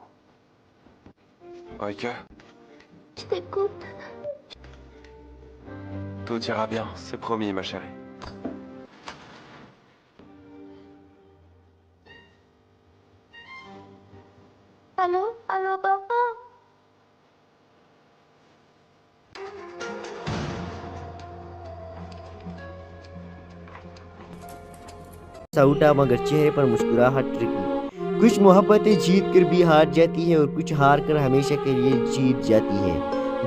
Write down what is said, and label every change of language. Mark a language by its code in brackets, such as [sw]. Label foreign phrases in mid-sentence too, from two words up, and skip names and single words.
[fr] Ok, Je t'écoute. tout ira bien, c'est promis, ma chérie. Allô? Allô, papa? [hi] साउटा मगर चेहरे पर मुस्कुराहट रखी। कुछ मोहब्बतें जीत कर भी हार जाती है और कुछ हार कर हमेशा के लिए जीत जाती है।